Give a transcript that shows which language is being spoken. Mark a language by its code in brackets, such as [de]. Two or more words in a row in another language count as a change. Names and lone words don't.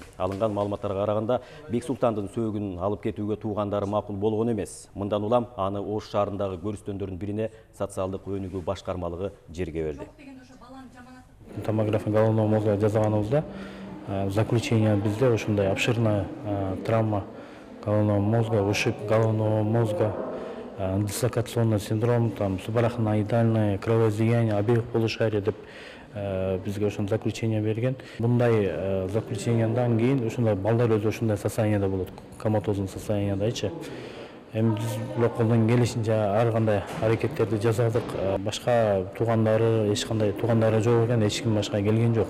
[ky] Алынган маалыматтарга караганда Бексултандын сөөгүн алып кетүүгө туугандары макул болгон эмес. Мындан улам аны Ош шаарындагы көрүстөндөрдүн бирине социалдык өнүгүү башкармалыгы жерге берди. [ru] Томография головного мозга жасаганыбызда заключение [ky] бизде ушундай [ru] обширная травма головного мозга, ушиб головного мозга, дислокационный синдром, там субарахноидальное кровоизлияние обеих полушарий [ky] деп бизге ошон [ru] заключение берген. [ky] Мындай заключенияндан кийин ушундай балдар өзү ушундай состояниеде болот, коматозный состояниедечи. Эми биз колдон келишинче ар кандай аракеттерди жасадык. Башка туугандары, эч кандай туугандары жок экен, эч ким башка келген жок.